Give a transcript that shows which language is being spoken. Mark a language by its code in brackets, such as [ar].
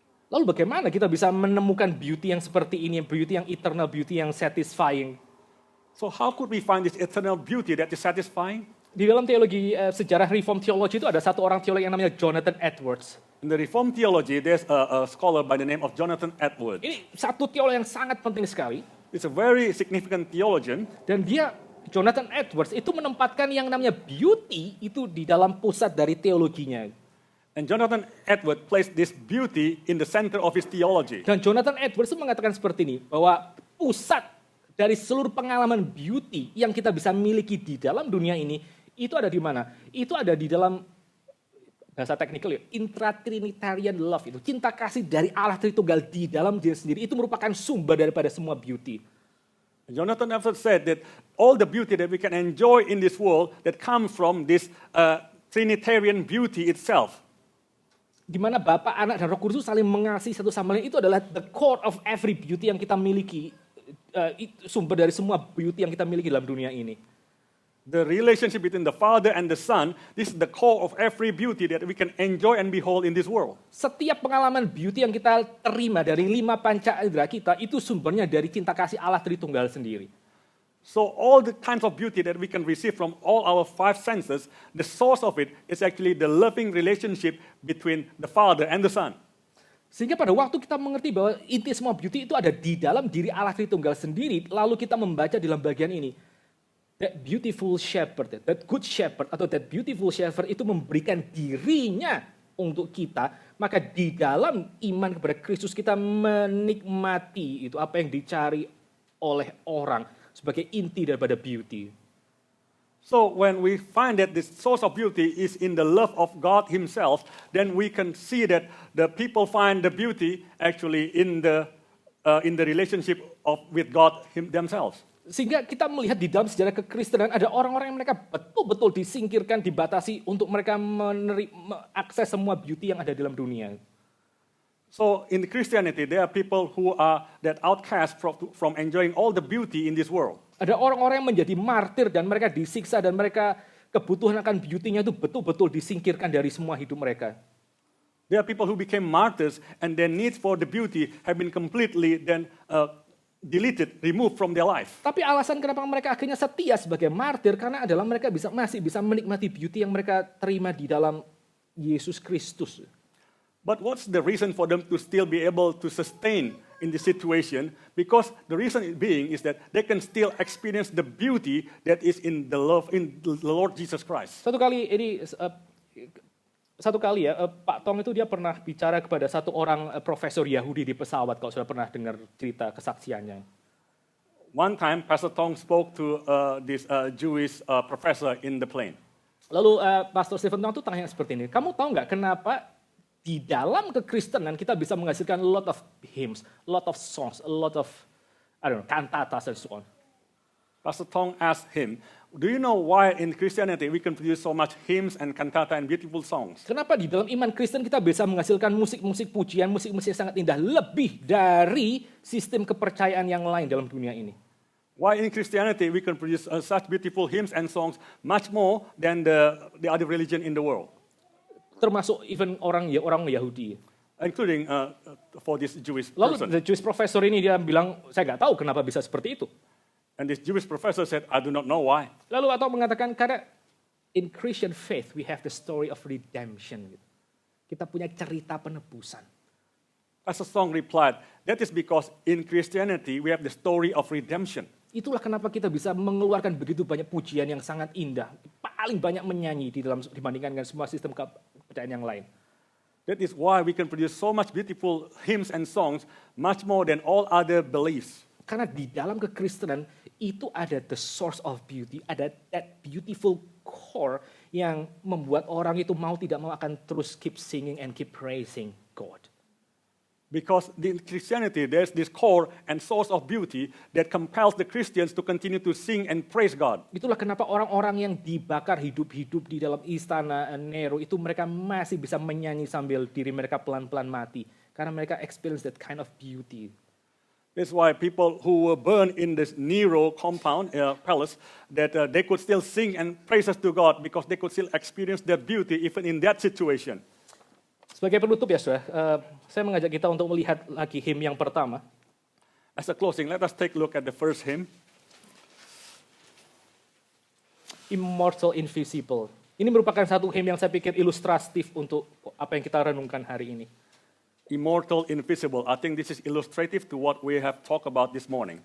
[id] Lalu bagaimana kita bisa menemukan beauty yang seperti ini, beauty yang [en] eternal, [id] beauty yang [en] satisfying? So how could we find this eternal beauty that is satisfying? [id] Di dalam teologi sejarah Reform Theology itu ada satu orang teolog yang namanya Jonathan Edwards. [en] In the Reformed theology, there's a scholar by the name of Jonathan Edwards. [id] Ini satu teolog yang sangat penting sekali. [en] It's a very significant theologian. [id] Dan Jonathan Edwards itu menempatkan yang namanya beauty itu di dalam pusat dari teologinya. [en] And Jonathan Edwards placed this beauty in the center of his theology. [id] Dan Jonathan Edwards itu mengatakan seperti ini, bahwa pusat dari seluruh pengalaman beauty yang kita bisa miliki di dalam dunia ini, itu ada di mana? Itu ada di dalam, bahasa teknikal ya, [en] intra-trinitarian love [id] itu. Cinta kasih dari Allah Tritunggal di dalam diri sendiri, itu merupakan sumber daripada semua beauty. [en] Jonathan Edwards said that all the beauty that we can enjoy in this world that comes from this Trinitarian beauty itself. [id] Di mana Bapa, Anak, dan Roh Kudus saling mengasihi satu sama lain, itu adalah [en] the core of every beauty [id] yang kita miliki. Sumber dari semua beauty yang kita miliki dalam dunia ini. [en] The relationship between the Father and the Son, this is the core of every beauty that we can enjoy and behold in this world. [id] Setiap pengalaman beauty yang kita terima dari 5 panca indera kita, itu sumbernya dari cinta kasih Allah Tritunggal sendiri. [en] So all the kinds of beauty that we can receive from all our 5 senses, the source of it is actually the loving relationship between the Father and the Son. [id] Sehingga pada waktu kita mengerti bahwa inti semua beauty itu ada di dalam diri Allah Tritunggal sendiri, lalu kita membaca dalam bagian ini, [en] that beautiful shepherd, that good shepherd, [id] atau [en] that beautiful shepherd [id] itu memberikan dirinya untuk kita, maka di dalam iman kepada Kristus kita menikmati itu apa yang dicari oleh orang sebagai inti daripada beauty. [en] So when we find that the source of beauty is in the love of God Himself, then we can see that the people find the beauty actually in the relationship with God themselves. [id] Sehingga kita melihat di dalam sejarah kekristenan ada orang-orang yang mereka betul-betul disingkirkan, dibatasi untuk mereka mengakses semua beauty yang ada di dalam dunia. [en] So in Christianity, there are people who are that outcast from enjoying all the beauty in this world. [id] Ada orang-orang yang menjadi martir dan mereka disiksa dan mereka kebutuhan akan beauty-nya itu betul-betul disingkirkan dari semua hidup mereka. [en] There are people who became martyrs and their needs for the beauty have been completely then deleted, removed from their life. [id] Tapi alasan kenapa mereka akhirnya setia sebagai martir karena adalah mereka masih bisa menikmati beauty yang mereka terima di dalam Yesus Kristus. [en] But what's the reason for them to still be able to sustain in this situation? Because the reason being is that they can still experience the beauty that is in the love in the Lord Jesus Christ. [id] Satu kali ini Satu kali ya, Pak Tong itu dia pernah bicara kepada satu orang profesor Yahudi di pesawat, kalau sudah pernah dengar cerita kesaksiannya. [en] One time, Pastor Tong spoke to this Jewish professor in the plane. [id] Lalu Pastor Stephen Tong tuh tanya seperti ini, kamu tahu nggak kenapa di dalam kekristenan kita bisa menghasilkan [en] a lot of hymns, a lot of songs, a lot of, cantatas and so on. Pastor Tong asked him, do you know why in Christianity we can produce so much hymns and cantata and beautiful songs? [id] Kenapa di dalam iman Kristen kita bisa menghasilkan musik-musik pujian, musik-musik yang sangat indah, lebih dari sistem kepercayaan yang lain dalam dunia ini? [en] Why in Christianity we can produce such beautiful hymns and songs much more than the other religion in the world? [id] Termasuk even orang Yahudi. [en] Including for this Jewish [id] Lalu [en] person. the Jewish professor [id] ini dia bilang, saya nggak tahu kenapa bisa seperti itu. [en] And this Jewish professor said, I do not know why. [id] Lalu atau mengatakan, karena [en] in Christian faith we have the story of redemption. [id] Gitu. Kita punya cerita penebusan. [en] Pastor Tong replied, that is because in Christianity we have the story of redemption. [id] Itulah kenapa kita bisa mengeluarkan begitu banyak pujian yang sangat indah. Paling banyak menyanyi dibandingkan dengan semua sistem kepercayaan yang lain. [en] That is why we can produce so much beautiful hymns and songs, much more than all other beliefs. [id] Karena di dalam kekristenan itu ada [en] the source of beauty, [id] ada [en] that beautiful core [id] yang membuat orang itu mau tidak mau akan terus [en] keep singing and keep praising God. Because in Christianity there's this core and source of beauty that compels the Christians to continue to sing and praise God. [id] Itulah kenapa orang-orang yang dibakar hidup-hidup di dalam istana Nero itu mereka masih bisa menyanyi sambil diri mereka pelan-pelan mati. Karena mereka [en] experience that kind of beauty. That's why people who were burned in this Nero compound, palace, that they could still sing and praises to God because they could still experience that beauty even in that situation. [id] Sebagai penutup ya saudara, saya mengajak kita untuk melihat lagi hymn yang pertama. [en] As a closing, let us take a look at the first hymn. [id] Immortal Invisible. Ini merupakan satu hymn yang saya pikir ilustratif untuk apa yang kita renungkan hari ini. [en] Immortal, invisible. I think this is illustrative to what we have talked about this morning.